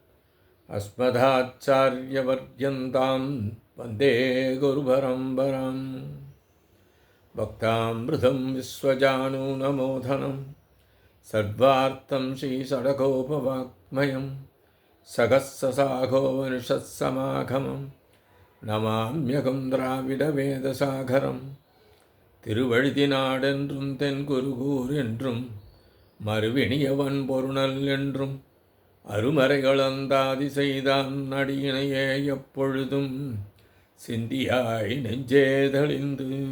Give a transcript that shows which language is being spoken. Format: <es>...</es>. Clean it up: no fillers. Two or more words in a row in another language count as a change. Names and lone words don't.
<sa>अस्मदाचार्यपर्यन्तां वन्दे गुरुपरम्पराम् भक्तामृतं विश्वजानूनमोदनं सर्वार्थं श्रीषडकोपवाङ्मयं सहस्रशाखोपनिषत्समागमं नमाम्यहं द्राविडवेदसागरं</sa> <ta>திருவழுதினாடென்றும் தென்குருகூர் என்றும் மறுவினியவன் பொருணல் என்றும் அருமறைகளந்தாதி செய்தான் அடியினையே எப்பொழுதும் சிந்தியாய் நெஞ்சே தெளிந்து</ta>